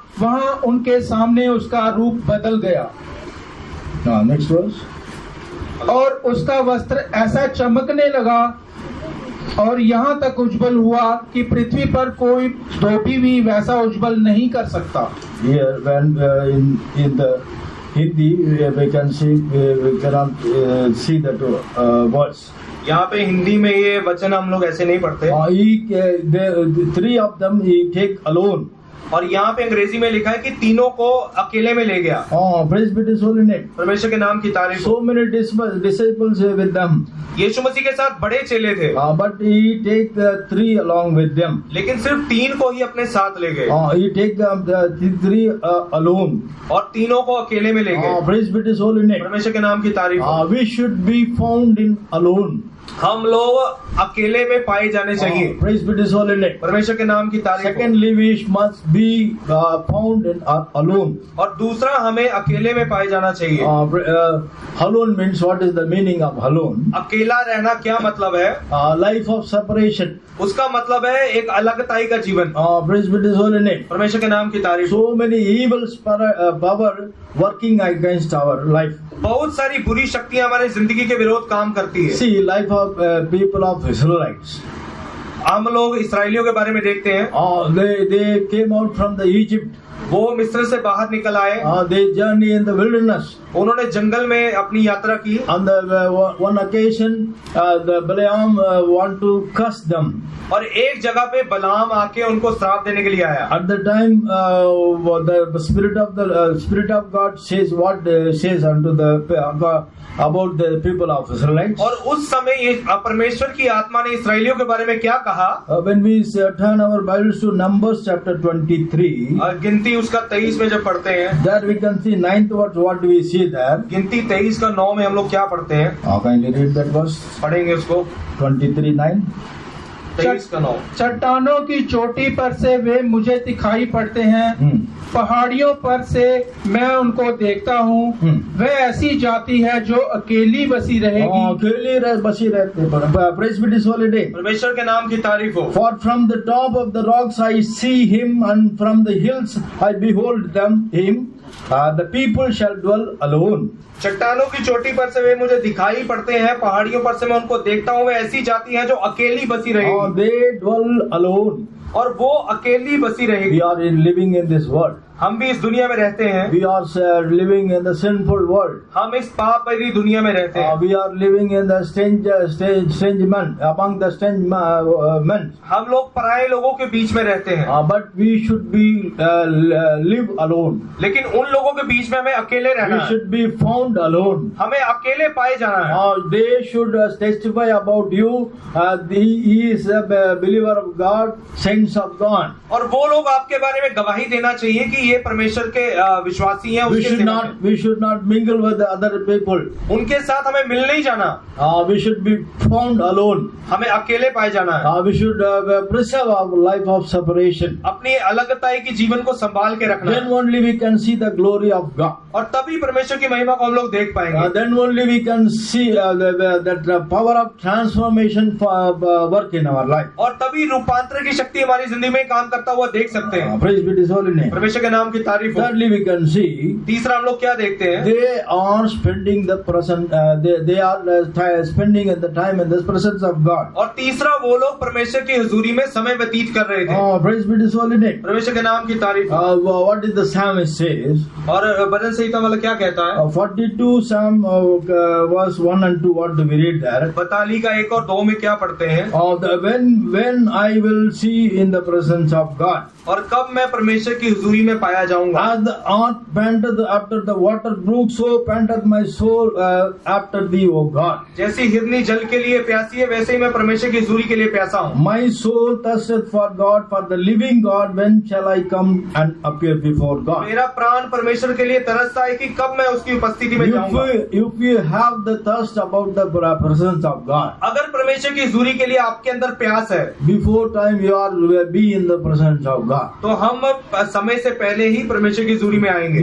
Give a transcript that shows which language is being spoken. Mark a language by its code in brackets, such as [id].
[hi] वहां उनके सामने उसका रूप बदल गया। [en] Next verse. [hi] और उसका वस्त्र ऐसा चमकने लगा और यहाँ तक उज्जवल हुआ कि पृथ्वी पर कोई धोबी भी वैसा उज्जवल नहीं कर सकता। [en] Here, when in the Hindi we can see we cannot see that words. [hi] यहाँ पे हिंदी में ये वचन हम लोग ऐसे नहीं पढ़ते, [en] the three of them he take alone. [hi] और यहाँ पे अंग्रेजी में लिखा है कि तीनों को अकेले में ले गया। [en] Praise be to His holy name. [hi] परमेश्वर के नाम की तारीफ। [en] So many disciples were with them. [hi] यीशु मसीह के साथ बड़े चेले थे, [en] But he take the three along with them. [hi] लेकिन सिर्फ 3 को ही अपने साथ ले गए, [en] He take the three alone. [hi] और तीनों को अकेले में ले गए। [en] Praise be to His holy name. [hi] परमेश्वर के नाम की तारीफ। [en] We should be found in alone. [hi] हम लोग अकेले में पाए जाने चाहिए। [en] Praise be to His holy name. [hi] परमेश्वर के नाम की तारीफ। [en] Secondly, we must be found in alone. [hi] और दूसरा, हमें अकेले में पाए जाना चाहिए। [en] Alone means, what is the meaning of alone? [hi] अकेला रहना क्या मतलब है? [en] Life of separation. [hi] उसका मतलब है एक अलगताई का जीवन। [en] Praise be to His holy name. [hi] परमेश्वर के नाम की तारीफ। [en] So many evil power working against our life. [hi] बहुत सारी बुरी शक्तियां हमारी जिंदगी के विरोध काम करती है। [en] See, life of people of Israelites. [hi] हम लोग इसराइलियों के बारे में देखते हैं। [en] They came out from the Egypt. [hi] वो मिस्र से बाहर निकल आए। [en] They journey in the wilderness. [hi] उन्होंने जंगल में अपनी यात्रा की। [en] On the one occasion, the Balaam want to curse them. [hi] और एक जगह पे बलाम आके उनको श्राप देने के लिए आया। [en] At the time, the spirit of God says what says unto the about the people of Israelites. [hi] और उस समय ये परमेश्वर की आत्मा ने इसराइलियों के बारे में क्या कहा? [en] When we turn our Bibles to Numbers chapter 23, [hi] गिनती उसका 23 में जब पढ़ते हैं, [en] there we can see 9th verse. What do we see there? [hi] गिनती 23 का 9 में हम लोग क्या पढ़ते हैं? [en] Kindly read that verse. [hi] पढ़ेंगे उसको। [en] 23:9. [hi] 23 का 9। चट्टानों की चोटी पर से वे मुझे दिखाई पड़ते हैं, पहाड़ियों पर से मैं उनको देखता हूँ। वे ऐसी जाति है जो अकेली बसी रहेगी। अकेली बसी रहते। [en] Praise be to His holy name. [hi] परमेश्वर के नाम की तारीफ हो। [en] For from the top of the rocks I see him, and from the hills I behold him. The people shall dwell alone. [hi] चट्टानों की चोटी पर से वे मुझे दिखाई पड़ते हैं, पहाड़ियों पर से मैं उनको देखता हूँ। वे ऐसी जाति हैं जो अकेली बसी रहेगी। [en] They dwell alone. [hi] और वो अकेली बसी रहेगी। [en] We are living in this world. [hi] हम भी इस दुनिया में रहते हैं। [en] We are living in the sinful world. [hi] हम इस पाप भरी दुनिया में रहते हैं। [en] We are living in the strange men, among the strange men. [hi] हम लोग पराये लोगों के बीच में रहते हैं। [en] But we should be live alone. [hi] लेकिन उन लोगों के बीच में हमें अकेले रहना है। [en] We should be found alone. [hi] हमें अकेले पाए जाना है। [en] They should testify about you. He is a believer of God, saints of God. [hi] और वो लोग आपके बारे में गवाही देना चाहिए कि ये परमेश्वर के विश्वासी हैं। [en] We should not mingle with the other people. [hi] उनके साथ हमें मिल नहीं जाना। [en] We should be found alone. [hi] हमें अकेले पाए जाना है। [en] We should preserve our life of separation. [hi] अपनी अलगताई की जीवन को संभाल के रखना। [en] Then only we can see the glory of God. [hi] और तभी परमेश्वर की महिमा को हम लोग देख पाएंगे। [en] Then only we can see that power of transformation work in our life. [hi] और तभी रूपांतर की शक्ति हमारी जिंदगी में काम करता हुआ देख सकते हैं। [en] Praise be to His holy name. [hi] परमेश्वर के नाम की तारीफ हो। [en] Thirdly, we can see. [hi] तीसरा हम लोग क्या देखते हैं? [en] They are spending the present. They are spending the time in the presence of God. [hi] और तीसरा वो लोग परमेश्वर की हुजूरी में समय व्यतीत कर रहे थे। [en] Praise be to His holy name. [hi] परमेश्वर के नाम की तारीफ हो। [en] What did the psalmist says? [hi] और भजन संहिता वाला क्या कहता है? [en] 42 Psalm verse 1 and 2. What do we read there? [hi] बताली का 1 और 2 में क्या पढ़ते हैं? [en] When I will see in the presence of God. [hi] और कब मैं परमेश्वर की हुजूरी में पाया जाऊंगा? [en] As the earth panteth after the water brook, so panteth my soul after thee, O God. [hi] जैसी हिरनी जल के लिए प्यासी है, वैसे ही मैं परमेश्वर की हुजूरी के लिए प्यासा हूँ। [en] My soul thirsteth for God, for the living God. When shall I come and appear before God? [hi] मेरा प्राण परमेश्वर के लिए तरसता है कि कब मैं उसकी उपस्थिति में जाऊंगा। [en] If you have the thirst about the presence of God, [hi] अगर परमेश्वर की हुजूरी के लिए आपके अंदर प्यास है, [en] before time you are be in the presence of God. [hi] तो हम समय से पहले ही परमेश्वर की हुजूरी में आएंगे।